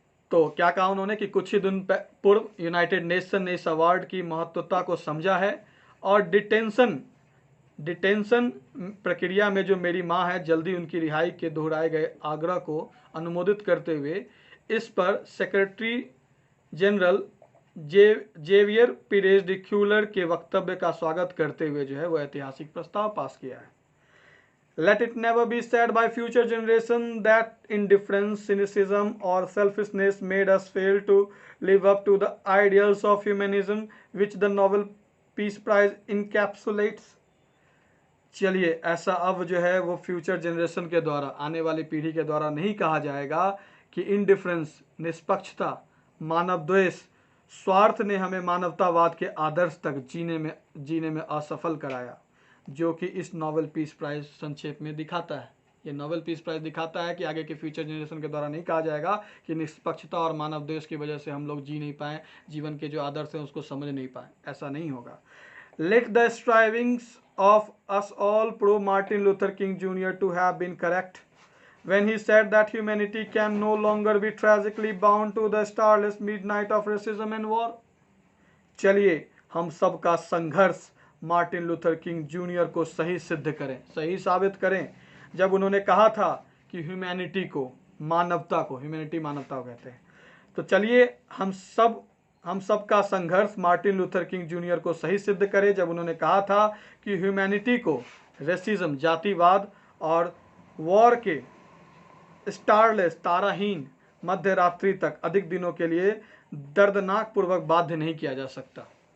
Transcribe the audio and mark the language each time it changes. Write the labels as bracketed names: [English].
[Hindi] तो क्या कहा उन्होंने कि कुछ ही दिन पूर्व यूनाइटेड नेशन ने इस अवार्ड की महत्वता को समझा है, और डिटेंशन प्रक्रिया में जो मेरी मां है जल्दी उनकी रिहाई के दोहराए गए आग्रह को अनुमोदित करते हुए इस पर सेक्रेटरी जनरल जेवियर पीरेज डिक्यूलर के वक्तव्य का स्वागत करते हुए जो है वो ऐतिहासिक प्रस्ताव पास किया है। [English] Let it never be said by future generation that indifference, cynicism or selfishness made us fail to live up to the ideals of humanism which the Nobel Peace Prize encapsulates। [Hindi] चलिए, ऐसा अब जो है वो फ्यूचर जनरेशन के द्वारा, आने वाली पीढ़ी के द्वारा नहीं कहा जाएगा कि इनडिफरेंस, निष्पक्षता, मानव द्वेष, स्वार्थ ने हमें मानवतावाद के आदर्श तक जीने में असफल कराया, जो कि इस नोबेल पीस प्राइज संक्षेप में दिखाता है। ये नोबेल पीस प्राइज दिखाता है कि आगे के फ्यूचर जनरेशन के द्वारा नहीं कहा जाएगा कि निष्पक्षता और मानव द्वेष की वजह से हम लोग जी नहीं पाए, जीवन के जो आदर्श हैं उसको समझ नहीं पाए, ऐसा नहीं होगा। [English] Let the strivings of us all prove Martin Luther King Jr. to have been correct when he said that humanity can no longer be tragically bound to the starless midnight of racism and war। [Hindi] चलिए, हम सब का संघर्ष Martin Luther king junior को सही सिद्ध करें, सही साबित करें, जब उन्होंने कहा था कि ह्यूमैनिटी को, मानवता को, ह्यूमैनिटी मानवता को कहते हैं। तो चलिए, हम सब का संघर्ष मार्टिन लूथर किंग जूनियर को सही सिद्ध करें, जब उन्होंने कहा था कि ह्यूमैनिटी को रेसिज्म, जातिवाद और वॉर के स्टारलेस, ताराहीन मध्य रात्रि तक अधिक दिनों के लिए दर्दनाक पूर्वक बाध्य नहीं किया जा सकता।